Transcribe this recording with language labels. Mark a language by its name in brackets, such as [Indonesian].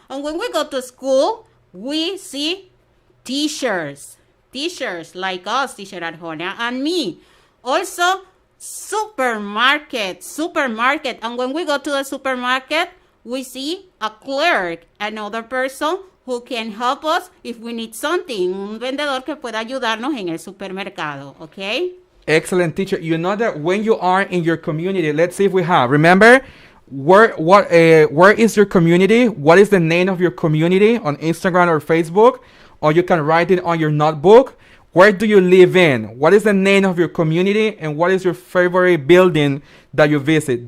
[English] And when we go to school, we see teachers. Teachers like us, teacher Arjona, and me. Also, supermarket. And when we go to the supermarket, we see a clerk, another person who can help us if we need something. [Spanish] Un vendedor que pueda ayudarnos en el supermercado, okay? [English] Excellent, teacher. You know that when you are in your community, let's see if we have. Remember, where is your community? What is the name of your community on Instagram or Facebook? Or you can write it on your notebook. Where do you live in? What is the name of your community? And what is your favorite building that you visit?